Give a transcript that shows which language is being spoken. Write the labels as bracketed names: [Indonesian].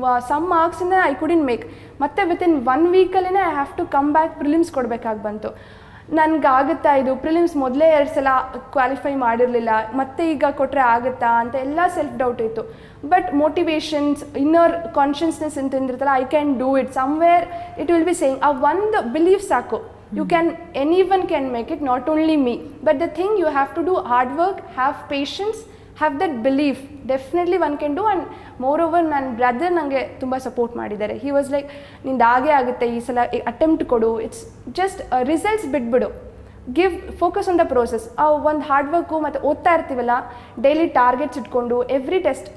[Kannada] Some ಮಾರ್ಕ್ಸಿಂದ I ಕುಡಿನ್ make. ಮತ್ತೆ within 1 ವೀಕಲ್ಲೇ [English] I have to come back, [Kannada] prelims ಕೊಡಬೇಕಾಗಿ ಬಂತು. ನನಗಾಗುತ್ತಾ ಇದು? Prelims ಮೊದಲೇ 2 ಸಲ ಕ್ವಾಲಿಫೈ ಮಾಡಿರಲಿಲ್ಲ, ಮತ್ತೆ ಈಗ ಕೊಟ್ಟರೆ ಆಗುತ್ತಾ ಅಂತ ಎಲ್ಲ ಸೆಲ್ಫ್ ಡೌಟ್ ಇತ್ತು. ಬಟ್ ಮೋಟಿವೇಶನ್ಸ್, ಇನ್ನರ್ ಕಾನ್ಷಿಯಸ್ನೆಸ್ ಅಂತ ಅಂದಿರ್ತಲ್ಲ, [English] I can do it. Somewhere it will be saying, [Kannada] ಆ ಒಂದು ಬಿಲೀವ್ ಸಾಕು. [English] Anyone can make it, not only me. But the thing, you have to do hard work, have patience, have that belief. Definitely one can do. [Kannada] And moreover, ನನ್ನ brother ನನಗೆ ತುಂಬ support ಮಾಡಿದ್ದಾರೆ. He was like, ನಿಂದು ಹಾಗೇ ಆಗುತ್ತೆ, ಈ ಸಲ attempt ಕೊಡು, ಇಟ್ಸ್ ಜಸ್ಟ್ ರಿಸಲ್ಟ್ಸ್ ಬಿಟ್ಬಿಡು, [English] Focus on the process. [Kannada] ಒಂದು ಹಾರ್ಡ್ ವರ್ಕು ಮತ್ತು ಓದ್ತಾ ಇರ್ತೀವಲ್ಲ, ಡೈಲಿ ಟಾರ್ಗೆಟ್ಸ್ ಇಟ್ಕೊಂಡು ಎವ್ರಿ ಟೆಸ್ಟ್.